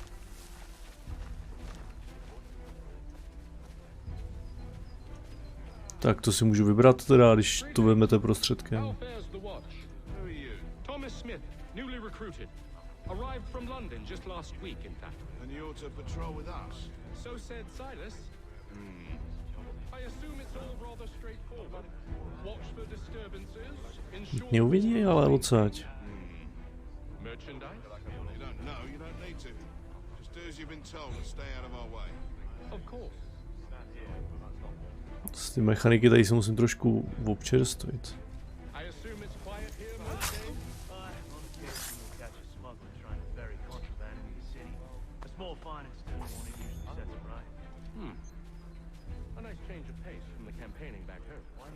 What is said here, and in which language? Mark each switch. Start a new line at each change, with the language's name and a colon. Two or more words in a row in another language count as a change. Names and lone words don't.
Czech: Tak to si můžu vybrat teda, když to vezmete prostředkem.
English: Thomas Smith, newly recruited. Arrived from London just last week, in fact. And you're to patrol with us? So said Silas. I assume it's all rather straightforward. Watch for disturbances, ensure...
Czech: Mě uvidí, ale odsaď.
English: Merchandise? You don't know, you don't need to. Just do as you've been told and stay out of our way. Of course.
Czech: Z ty mechaniky tady se musím trošku občerstvit.
English: I assume it's quiet here, most days? Catch a smuggler trying to bury contraband in the city. A small fine instead of one usually sets it right. A nice change of pace from the campaigning back home.